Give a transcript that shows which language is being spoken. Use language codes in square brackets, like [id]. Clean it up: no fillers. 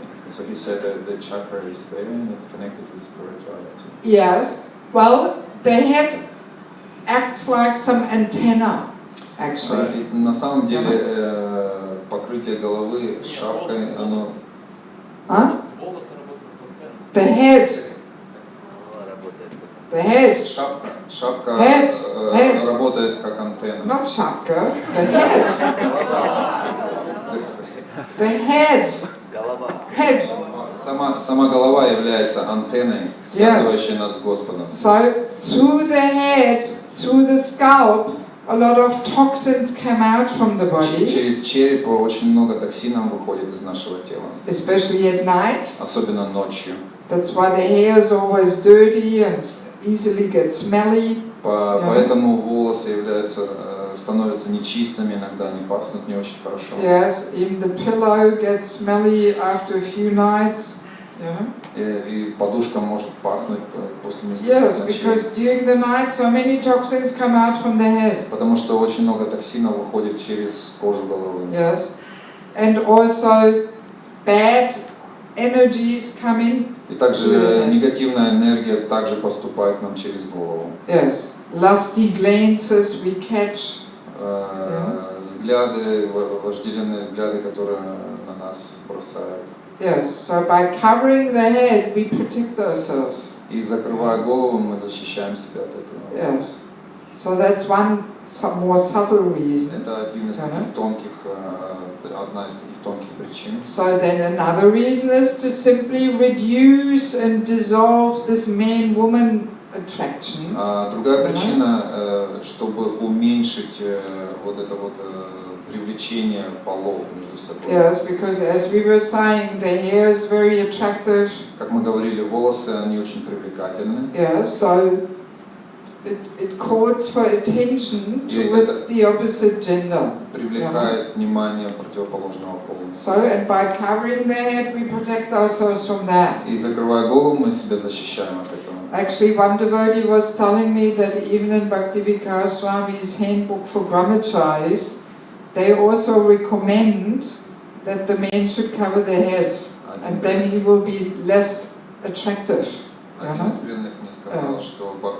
[en] So he said that the chakra is there and it's connected with spirituality. yes, well, the head acts like some antenna, actually. [ru] И на самом деле покрытие головы шапкой, оно... Huh? Волосы работают как [en] The head, [ru] Голова работает как [en] the head, [ru] Шапка [en] Head. [ru] работает как антенна. [en] not shapka, the head. The head, [ru] голова. [en] head. [ru] Сама голова является антенной, связывающей нас с Господом. [en] So through the head, through the scalp, a lot of toxins come out from the body, [ru] Через череп очень много токсинов выходит из нашего тела, [en] especially at night. [ru] особенно ночью. [en] That's why the hair is always dirty and easily gets smelly. [ru] Поэтому волосы становятся нечистыми, иногда они пахнут не очень хорошо. [en] Yes, even the pillow gets smelly after a few nights. You know? [ru] И подушка может пахнуть после нескольких [en] Yes, [ru] ночей. [en] because during the night so many toxins come out from the head. [ru] Потому что очень много токсинов выходит через кожу головы. [en] Yes, and also bad energies come in. [ru] И также негативная энергия также поступает к нам через голову. [en] Yes, lusty glances we catch. [ru] Взгляды, вожделенные взгляды, которые на нас бросают. [en] Yes, so by covering the head we protect ourselves. [ru] И закрывая голову, мы защищаем себя от этого. [en] Yes, so that's one more subtle reason. [ru] Это один из таких тонких, одна из таких тонких причин. [en] So then another reason is to simply reduce and dissolve this man-woman attraction. [ru] Другая причина, чтобы уменьшить вот это вот привлечение полов между собой. [en] Yes, because as we were saying, the hair is very attractive. [ru] Как мы говорили, волосы, они очень привлекательны. [en] Yes, so it calls for attention towards the opposite gender. [ru] Привлекает внимание противоположного пола. [en] So, and by covering the head, we protect ourselves from that. [ru] И закрывая голову, мы себя защищаем от этого. [en] Actually, one devotee was telling me that even in Bhaktivedanta Swami's handbook for brahmacharis, they also recommend that the man should cover the head, and then he will be less attractive. [ru] Один из преданных мне сказал, что